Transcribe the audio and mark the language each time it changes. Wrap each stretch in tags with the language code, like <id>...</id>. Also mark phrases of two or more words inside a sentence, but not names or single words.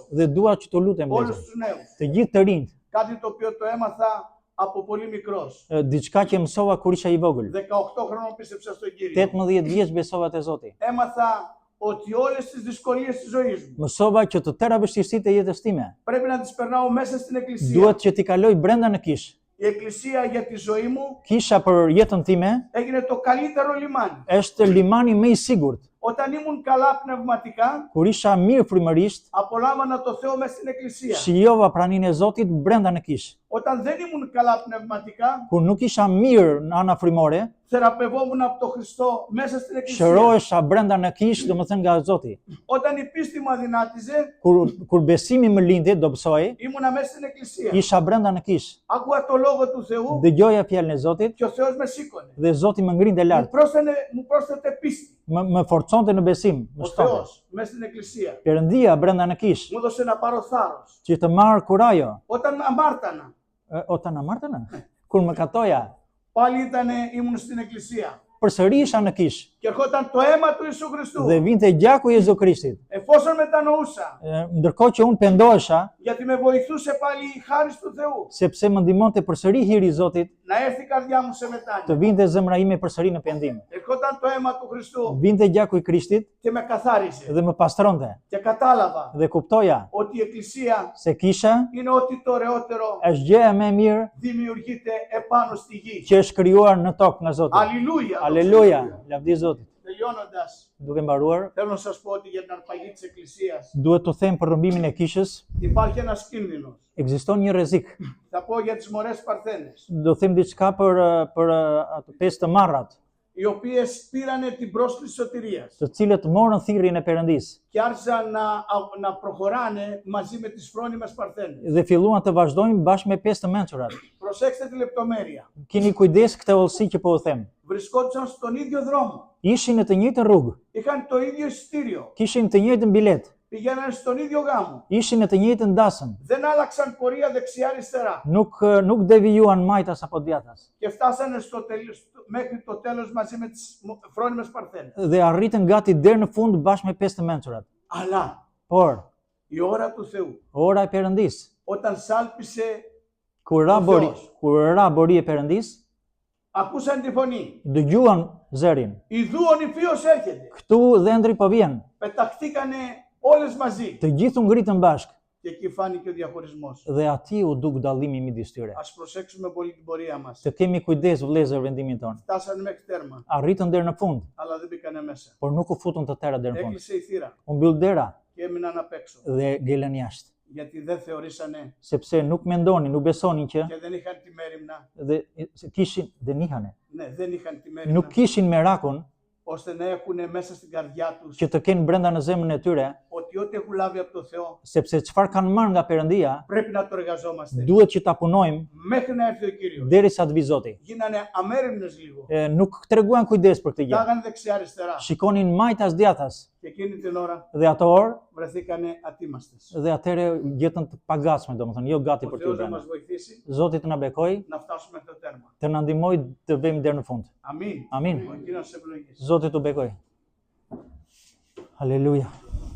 <sq>dhe dua që të lutem</sq> <el>όλους</el> <sq>vëllezër,</sq> <el>τους νέους,</el> <sq>të gjithë të rinjt,</sq> <el>κάτι το οποίο το έμαθα από πολύ μικρός.</el> <sq>diçka që mësova kur isha i vogël.</sq> <el>18 χρόνων πίστεψα στον Κύριο.</el> <sq>18 vjeç besova te Zoti.</sq> <el>Έμαθα ότι όλες τις δυσκολίες της ζωής μου</el> <sq>Mësova që të tëra vështirësitë e jetës time</sq> <el>πρέπει να τις περνάω μέσα στην εκκλησία.</el> <sq>duhet që t'i kaloj brenda në kishë.</sq> <el>Η εκκλησία για τη ζωή μου</el> <sq>Kisha për jetën time</sq> <el>έγινε το καλύτερο λιμάνι.</el> <sq>është limani më i sigurt.</sq> <el>Όταν ήμουν καλά πνευματικά,</el> <sq>Kur isha mirë frymërisht,</sq> <el>απολάμβανα το Θεό μέσα στην εκκλησία.</el> <sq>shijova praninë e Zotit brenda në kishë.</sq> <el>Όταν δεν ήμουν καλά πνευματικά,</el> <sq>Kur nuk isha mirë në ana frymore,</sq> <el>θεραπευόμουν από τον Χριστό μέσα στην εκκλησία.</el> <sq>shërohesha brenda në kishë, domethënë nga Zoti.</sq> <el>Όταν η πίστη μου αδυνάτιζε,</el> <sq>Kur besimi më lindi, dobësoi,</sq> <el>ήμουνα μέσα στην εκκλησία.</el> <sq>isha brenda në kishë.</sq> <el>Άκουγα το λόγο του Θεού</el> <sq>Dëgjoja fjalën e Zotit</sq> <el>και ο Θεός με σήκωνε.</el> <sq>dhe Zoti më ngrinte lart.</sq> <el>Μου πρόσθετε πίστη.</el> <sq>Më forconte në besim, më</sq> <el>Ο</el> <sq>shtonte.</sq> <el>Θεός μέσα στην εκκλησία.</el> <sq>Perëndia brenda në kishë,</sq> <el>Μου έδωσε να πάρω θάρρος.</el> <sq>që të marr kurajo.</sq> <el>Όταν αμάρτανα, Ότα να μάρτανα?</el> <sq>Kur më katoja,</sq> <el>πάλι ήμουν στην εκκλησία.</el> <sq>përsëri isha në kishë</sq> <el>Και ερχόταν το αίμα του Ιησού Χριστού.</el> <sq>dhe vinte gjaku i Jezu Krishtit.</sq> <el>Εφόσον μετανοούσα,</el> <sq>Ndërkohë që unë pendohesha,</sq> <el>γιατί με βοηθούσε πάλι η χάρις του Θεού,</el> <sq>sepse më ndihmonte përsëri hiri i Zotit,</sq> <el>να έρθει η καρδιά μου σε</el> <sq>të</sq> <el>μετάνοια.</el> <sq>vinte zemra ime përsëri në pendim.</sq> <el>Ερχόταν το αίμα του Χριστού</el> <sq>Vinte gjaku i Krishtit</sq> <el>και με καθάρισε.</el> <sq>dhe më pastronte</sq> <el>Και κατάλαβα</el> <sq>dhe kuptoja</sq> <el>ότι η εκκλησία</el> <sq>se kisha</sq> <el>είναι ό,τι το ωραιότερο</el> <sq>është gjëja më e mirë</sq> <el>δημιουργείται επάνω στη γη.</el> <sq>që është krijuar në tokë nga Zoti.</sq> <el>Αλληλούια.</el> <sq>Aleluja, lavdi Zotit.</sq> <el>Τελειώνοντας,</el> <sq>Duke mbaruar,</sq> <el>θέλω να σας πω ότι για την αρπαγή της εκκλησίας</el> <sq>duhet të them për rrëmbimin e kishës,</sq> <el>υπάρχει ένας κίνδυνος.</el> <sq>ekziston një rrezik.</sq> <el>Θα πω για τις μωρές παρθένες,</el> <sq>Do them diçka për ato pesë të marrat,</sq> <el>οι οποίες πήρανε την πρόσκληση σωτηρίας</el> <sq>të cilët morën thirrjen e Perëndisë</sq> <el>και άρχισαν να προχωράνε μαζί με τις φρόνιμες παρθένες.</el> <sq>dhe filluan të vazhdojnë bashkë me pesë të mençurat.</sq> <el>Προσέξτε τη λεπτομέρεια.</el> <sq>Keni kujdes këtë hollësi që po u them.</sq> <el>Βρισκόντουσαν στον ίδιο δρόμο.</el> <sq>Ishin në të njëjtën rrugë,</sq> <el>Είχαν το ίδιο εισιτήριο.</el> <sq>kishin të njëjtën bilet,</sq> <el>Πηγαίνανε στον ίδιο γάμο.</el> <sq>ishin në të njëjtën dasëm.</sq> <el>Δεν άλλαξαν πορεία δεξιά-αριστερά.</el> <sq>Nuk devijuan majtas apo djathtas</sq> <el>Και φτάσανε μέχρι το τέλος μαζί με τις φρόνιμες παρθένες.</el> <sq>dhe arritën gati deri në fund bashkë me pesë të mençurat.</sq> <el>Αλλά</el> <sq>Por</sq> <el>η ώρα του Θεού,</el> <sq>ora e Perëndisë,</sq> <el>όταν σάλπισε,</el> <sq>kur ra bori e Perëndisë,</sq> <el>ακούσαν τη φωνή.</el> <sq>dëgjuan zërin.</sq> <el>Ιδού ο νηφίος έρχεται.</el> <sq>Këtu dhëndri po vjen.</sq> <el>Πεταχτήκανε όλες μαζί.</el> <sq>Të gjithë u ngritën bashkë</sq> <el>Και εκεί φάνηκε ο διαχωρισμός.</el> <sq>dhe aty u duk dallimi midis tyre.</sq> <el>Ας προσέξουμε πολύ την πορεία μας.</el> <sq>Të kemi kujdes vëllezër vendimin ton.</sq> <el>Φτάσανε μέχρι τέρμα,</el> <sq>Arritën deri në fund,</sq> <el>αλλά δεν μπήκανε μέσα.</el> <sq>por nuk u futën të tëra deri në fund.</sq> <el>Έκλεισε η θύρα</el> <sq>U mbyll dera</sq> <el>και και έμειναν απ' έξω.</el> <sq>dhe ngelën jashtë.</sq> <el>Γιατί δεν θεωρήσανε</el> <sq>Sepse nuk mendonin, nuk besonin që</sq> <el>και δεν είχαν τη μέριμνα. δεν είχανε. Ναι, δεν είχαν τη μέριμνα.</el> <sq>Nuk kishin merakun</sq> <el>Ώστε να έχουν μέσα στην καρδιά τους</el> <sq>që të kenë brenda në zemrën e tyre,</sq> <el>ότι ό,τι έχουν λάβει από το Θεό</el> <sq>sepse çfarë kanë marrë nga Perëndia,</sq> <el>πρέπει να το εργαζόμαστε.</el> <sq>duhet që ta punojmë</sq> <el>Μέχρι να έρθει ο Κύριος.</el> <sq>derisa të vi Zoti.</sq> <el>Γίνανε αμέριμνες λίγο.</el> <sq>Nuk treguan kujdes për këtë gjë.</sq> <el>Τάγανε δεξιά-αριστερά.</el> <sq>Shikonin majtas djathtas</sq> <el>Και εκείνη την ώρα</el> <sq>dhe ato orë</sq> <el>βρεθήκανε ατίμαστες.</el> <sq>dhe atëre gjetën të pagatshme, domethënë, jo gati</sq> <el>Ο</el> <sq>për t'u</sq> <el>Θεός να</el> <sq>dhënë.</sq> <el>μας βοηθήσει</el> <sq>Zoti të na bekoj,</sq> <el>να φτάσουμε στο τέρμα.</el> <sq>të na ndihmoj të vëmë deri në fund.</sq> <el>Αμήν.</el> <sq>Amin.</sq> <el>Ο Κύριος σε ευλογήσει.</el> <sq>Zoti t'u bekoj. Haleluja.</sq>